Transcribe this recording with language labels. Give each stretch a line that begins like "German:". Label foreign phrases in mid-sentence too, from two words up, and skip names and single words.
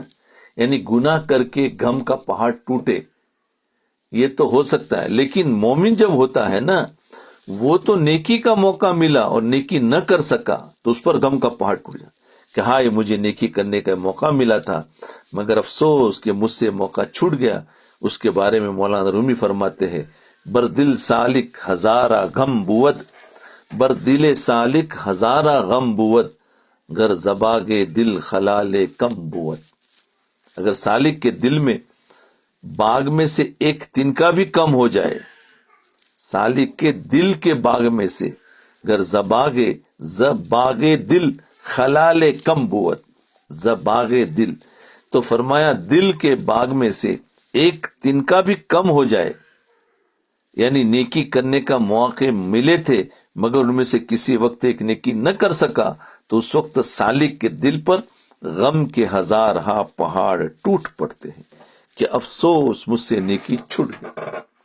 Urdu: یعنی گناہ کر کے غم کا پہاڑ ٹوٹے یہ تو ہو سکتا ہے، لیکن مومن جب ہوتا ہے نا، وہ تو نیکی کا موقع ملا اور نیکی نہ کر سکا تو اس پر غم کا پہاڑ ٹوٹ جاتا کہ ہائے مجھے نیکی کرنے کا موقع ملا تھا مگر افسوس کہ مجھ سے موقع چھوٹ گیا. اس کے بارے میں مولانا رومی فرماتے ہیں،
Persian: بر دل سالک ہزارہ غم بود، بر دل سالک ہزارہ غم بود، گر زباگ دل خلال کم بود.
Urdu: اگر سالک کے دل میں باغ میں سے ایک تنکا بھی کم ہو جائے، سالک کے دل کے باغ میں
Persian: سے گر زباگ دل خلال کم بود، زباگ دل،
Urdu: تو فرمایا دل کے باغ میں سے ایک تنکا بھی کم ہو جائے، یعنی نیکی کرنے کا موقع ملے تھے مگر ان میں سے کسی وقت ایک نیکی نہ کر سکا تو اس وقت سالک کے دل پر غم کے ہزارہ پہاڑ ٹوٹ پڑتے ہیں کہ افسوس مجھ سے نیکی چھوٹ گئی.